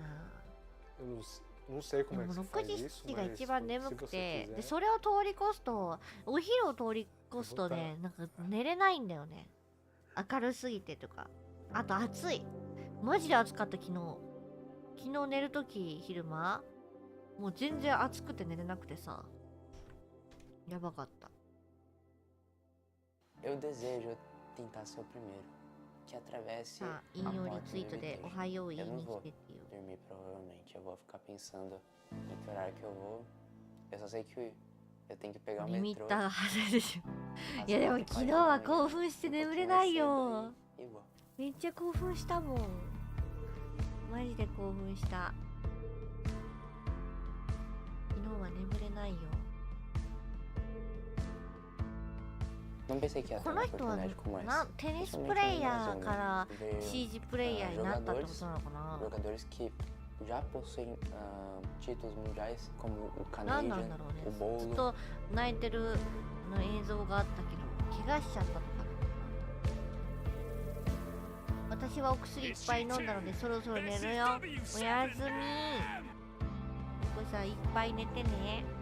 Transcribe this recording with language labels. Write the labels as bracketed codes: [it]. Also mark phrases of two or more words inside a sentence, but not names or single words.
[ja] でも6時7時が一番眠くて、でそれを通り越すと、お昼を通り越すとね、なんか寝れないんだよね。明るすぎてとか、あと暑い。マジで暑かった。昨日寝るとき昼間もう全然暑くて寝れなくてさ、やばかった。 [pt] Eu desejo tentar ser o primeiro que atravesse a porta de [ja] おはよう言いに来てっていう。 [pt] dormir provavelmente. Eu vou ficar pensando em que horário que eu vou. Eu só sei que eu tenho que pegar o [ja] リミッ [pt] metrô. [ja] ターが外れでしょ。いやでも昨日は興奮して眠れないよ。めっちゃ興奮したもん。マジで興奮した。昨日は眠れないよ。 [pt] Não pensei que ia ter [ja] こ [pt] uma [ja] の人は [pt] oportunidade como essa. [ja] テニスプレイヤーから [pt] Ver [ja] CG プレイヤーになったってことなのかな。 [pt] jogadores que já possuem títulos mundiais, como o [ja] 何なん [pt] Canadian, [ja] だろうね。 [pt] o [ja] ず [pt] Bolo. [ja] っと泣いてるの映像があったけど怪我しちゃったとかな。私はお薬いっぱい飲んだのでそろそろ寝るよ。おやすみ。これさいっぱい寝てね。